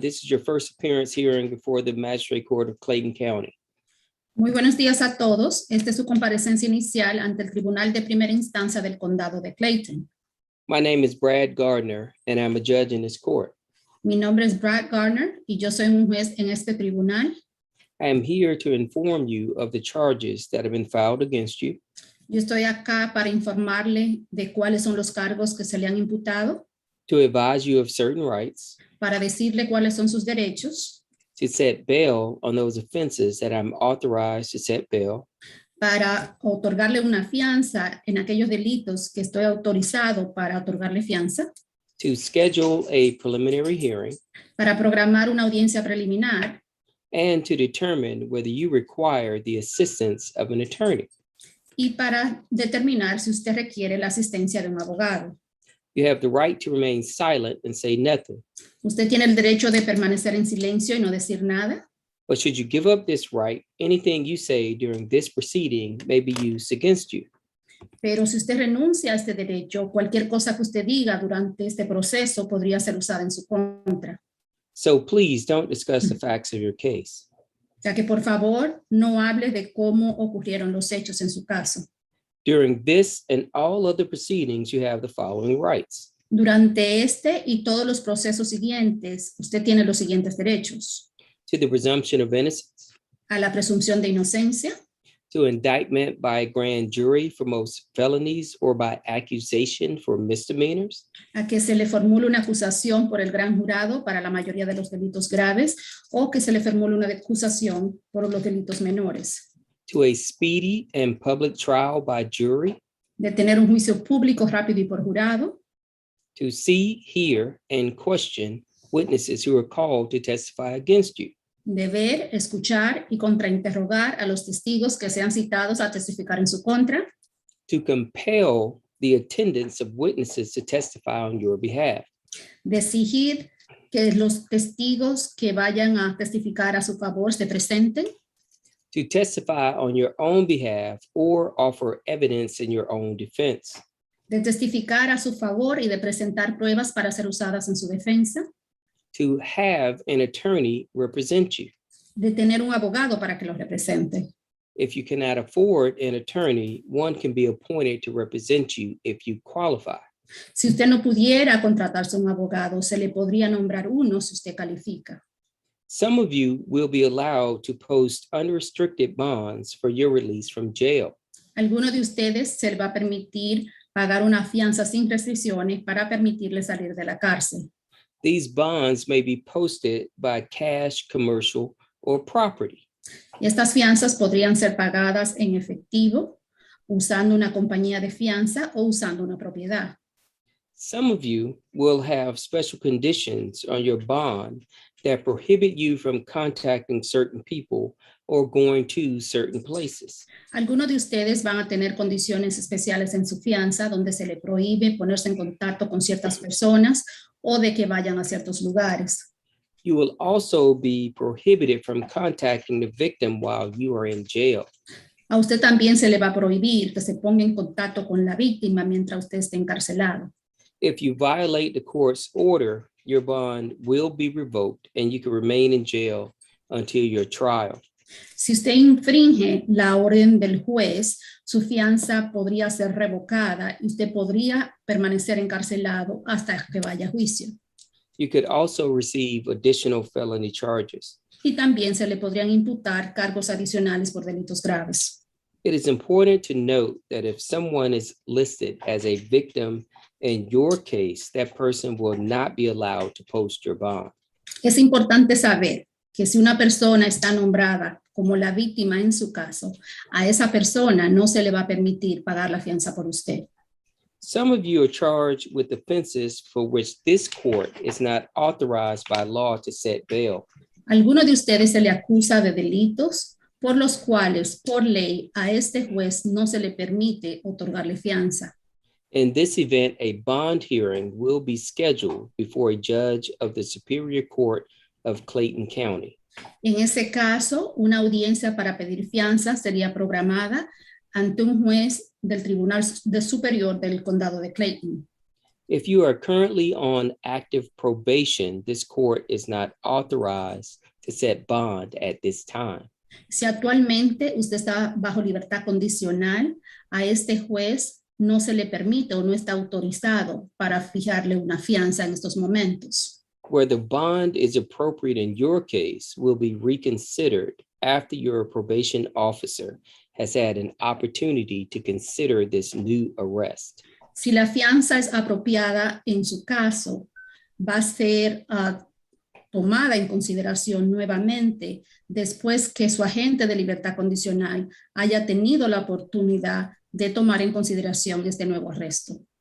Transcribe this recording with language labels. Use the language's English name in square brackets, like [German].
[English] This is your first appearance hearing before the Magistrate Court of Clayton County. [Spanish] Muy buenos días a todos. Esta es su comparecencia inicial ante el Tribunal de Primera Instancia del Condado de Clayton. [English] My name is Brad Gardner, and I'm a judge in this court. [Spanish] Mi nombre es Brad Gardner y yo soy un juez en este tribunal. [English] I am here to inform you of the charges that have been filed against you, [Spanish] Yo estoy acá para informarle de cuáles son los cargos que se le han imputado, [English] to advise you of certain rights, [Spanish] para decirle cuáles son sus derechos, [English] to set bail on those offenses that I'm authorized to set bail, [Spanish] para otorgarle una fianza en aquellos delitos que estoy autorizado para otorgarle fianza, [English] to schedule a preliminary hearing, [Spanish] para programar una audiencia preliminar [English] and to determine whether you require the assistance of an attorney. [Spanish] y para determinar si usted requiere la asistencia de un abogado. [English] You have the right to remain silent and say nothing. [Spanish] Usted tiene el derecho de permanecer en silencio y no decir nada, [English] But should you give up this right, anything you say during this proceeding may be used against you. [Spanish] pero si usted renuncia a este derecho, cualquier cosa que usted diga durante este proceso podría ser usada en su contra. [English] So please don't discuss the facts of your case. [Spanish] O sea que por favor no hable de cómo ocurrieron los hechos en su caso. [English] During this and all other proceedings, you have the following rights: [Spanish] Durante este y todos los procesos siguientes, usted tiene los siguientes derechos: [English] to the presumption of innocence, [Spanish] a la presunción de inocencia, [English] to indictment by a grand jury for most felonies or by accusation for misdemeanors, [Spanish] a que se le formule una acusación por el gran jurado para la mayoría de los delitos graves o que se le formule una acusación por los delitos menores, [English] to a speedy and public trial by jury, [Spanish] de tener un juicio público rápido y por jurado, [English] to see, hear, and question witnesses who are called to testify against you, [Spanish] de ver, escuchar y contrainterrogar a los testigos que sean citados a testificar en su contra, [English] to compel the attendance of witnesses to testify on your behalf, [Spanish] de exigir que los testigos que vayan a testificar a su favor se presenten, [English] to testify on your own behalf or offer evidence in your own defense, [Spanish] de testificar a su favor y de presentar pruebas para ser usadas en su defensa, [English] to have an attorney represent you. [Spanish] de tener un abogado para que los represente. [English] If you cannot afford an attorney, one can be appointed to represent you if you qualify. [Spanish] Si usted no pudiera contratarse un abogado, se le podría nombrar uno si usted califica. [English] Some of you will be allowed to post unrestricted bonds for your release from jail. [Spanish] Alguno de ustedes se le va a permitir pagar una fianza sin restricciones para permitirle salir de la cárcel. [English] These bonds may be posted by cash, commercial, or property. [Spanish] Y estas fianzas podrían ser pagadas en efectivo, usando una compañía de fianza o usando una propiedad. [English] Some of you will have special conditions on your bond that prohibit you from contacting certain people or going to certain places. [Spanish] Algunos de ustedes van a tener condiciones especiales en su fianza donde se le prohíbe ponerse en contacto con ciertas personas o de que vayan a ciertos lugares. [English] You will also be prohibited from contacting the victim while you are in jail. [Spanish] A usted también se le va a prohibir que se ponga en contacto con la víctima mientras usted esté encarcelado. [English] If you violate the court's order, your bond will be revoked and you can remain in jail until your trial. [Spanish] Si usted infringe la orden del juez, su fianza podría ser revocada y usted podría permanecer encarcelado hasta que vaya a juicio. [English] You could also receive additional felony charges. [Spanish] Y también se le podrían imputar cargos adicionales por delitos graves. [English] It is important to note that if someone is listed as a victim in your case, that person will not be allowed to post your bond. [Spanish] Es importante saber que si una persona está nombrada como la víctima en su caso, a esa persona no se le va a permitir pagar la fianza por usted. [English] Some of you are charged with offenses for which this court is not authorized by law to set bail. [Spanish] Algunos de ustedes se le acusa de delitos por los cuales, por ley, a este juez no se le permite otorgarle fianza. [English] In this event, a bond hearing will be scheduled before a judge of the Superior Court of Clayton County. [Spanish] En ese caso, una audiencia para pedir fianza sería programada ante un juez del Tribunal Superior del Condado de Clayton. [English] If you are currently on active probation, this court is not authorized to set bond at this time. [Spanish] Si actualmente usted está bajo libertad condicional, a este juez no se le permite o no está autorizado para fijarle una fianza en estos momentos. [English] Whether bond is appropriate in your case will be reconsidered after your probation officer has had an opportunity to consider this new arrest. [Spanish] Si la fianza es apropiada en su caso, va a ser tomada en consideración nuevamente después que su agente de libertad condicional haya tenido la oportunidad de tomar en consideración este nuevo arresto.